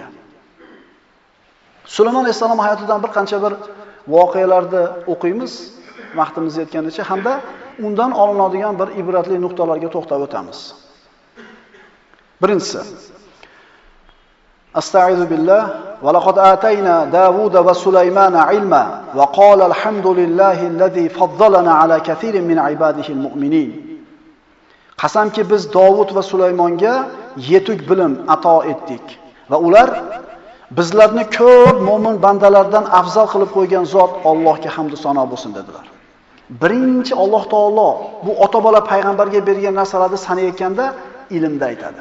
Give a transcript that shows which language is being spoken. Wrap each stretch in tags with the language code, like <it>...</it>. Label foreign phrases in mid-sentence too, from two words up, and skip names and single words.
<uz>Sulaymon alayhisalom hayotidan bir qancha bir voqealarni o'qiymiz, vaqtimiz yetganicha, hamda undan olinadigan bir ibratli nuqtalarga to'xtab o'tamiz.</uz> <ar>Birinchisi, أستغفر بالله ولقد آتينا داود وسليمان علما وقال الحمد لله الذي فضلنا على كثير من عباده المؤمنين.</ar> <uz>Qasamki biz Davud va Sulaymonga yetuk bilim ato etdik va ular bizlarni ko'p mo'min bandalardan afzal qilib qo'ygan zot Allohga hamd va sano bo'lsin dedilar. Birinchi Alloh taolo bu ota-bola payg'ambarga bergan narsalarni sanayotganda ilmda aytadi.</uz>